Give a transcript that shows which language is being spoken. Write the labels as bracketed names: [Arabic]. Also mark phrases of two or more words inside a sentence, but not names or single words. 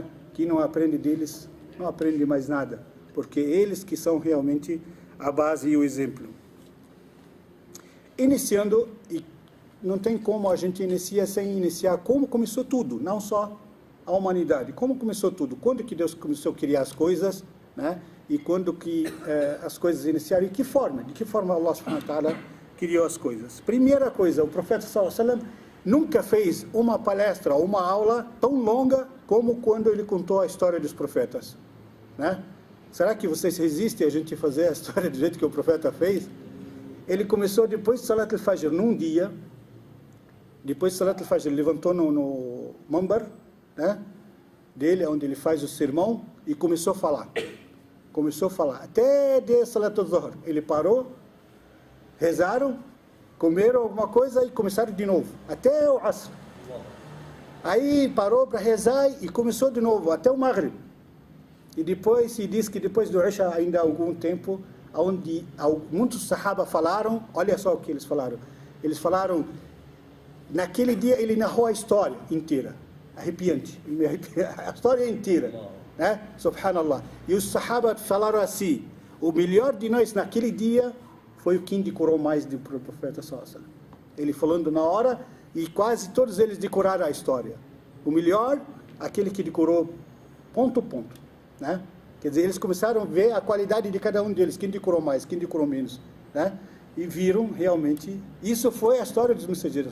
[Portuguese] Que não aprende deles, não aprende mais nada, porque eles que são realmente a base e o exemplo. Iniciando, e não tem como a gente iniciar sem iniciar como começou tudo, não só a humanidade, como começou tudo, quando que Deus começou a criar as coisas, né? E quando que as coisas iniciaram, e de que forma [Arabic] الله سبحانه وتعالى [Portuguese] criou as coisas. Primeira coisa, o profeta [Arabic] صلى الله عليه وسلم [Portuguese] nunca fez uma palestra, uma aula tão longa como quando ele contou a história dos profetas, né? Será que vocês resistem a gente fazer a história do jeito que o profeta fez? Ele começou depois de [Arabic] صلاة الفجر, [Portuguese] num dia, depois de [Arabic] صلاة الفجر, [Portuguese] ele levantou no mambar, né, dele, onde ele faz o sermão, e começou a falar. Até de [Arabic] صلاة الظهر. [Portuguese] Ele parou, rezaram, comeram alguma coisa e começaram de novo, até o Asr. Aí parou para rezar e começou de novo, até o Maghrib. E depois se diz que depois do Isha, ainda há algum tempo, onde muitos sahaba falaram, olha só o que eles falaram. Eles falaram, naquele dia ele narrou a história inteira, arrepiante, a história inteira, né? Subhanallah. E os sahaba falaram assim, o melhor de nós naquele dia foi o que decorou mais do profeta [Arabic] صلى الله عليه وسلم. [Portuguese] Ele falando na hora, e quase todos eles decoraram a história. O melhor, aquele que decorou ponto a ponto, né? Quer dizer, eles começaram a ver a qualidade de cada um deles, quem decorou mais, quem decorou menos, né? E viram realmente, isso foi a história dos mensageiros.